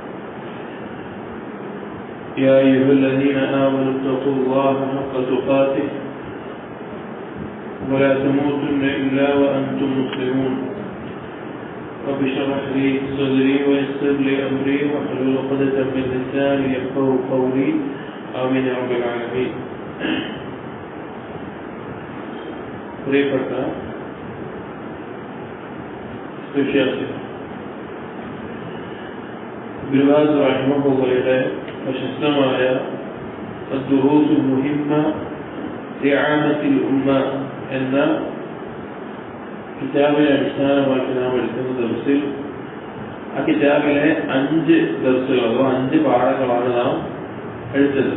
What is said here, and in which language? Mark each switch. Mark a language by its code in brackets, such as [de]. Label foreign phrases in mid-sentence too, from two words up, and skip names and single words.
[ar] يا أيها الذين آمنوا اتقوا الله حق تقاته ولا تموتن إلا وأنتم مسلمون. رب اشرح لي صدري ويسر لي أمري واحلل عقدة من لساني يفقهوا قولي. آمين يا رب العالمين. [ml] പ്രിയപ്പെട്ട വിശ്വാസികൾ, ബിൽബാസ് റഹിമഹുള്ളയുടെ പ്രശസ്തമായ അദ്ദുറൂസുൽ മുഹിമ്മ ലിആമത്തിൽ ഉമ്മ എന്ന കിതാബിനെ അടിസ്ഥാനമാക്കി നാം എടുക്കുന്ന ദർസിൽ, ആ കിതാബിലെ 5 ദർസുകൾ അഥവാ 5 പാഠങ്ങളാണ് നാം എടുത്തത്.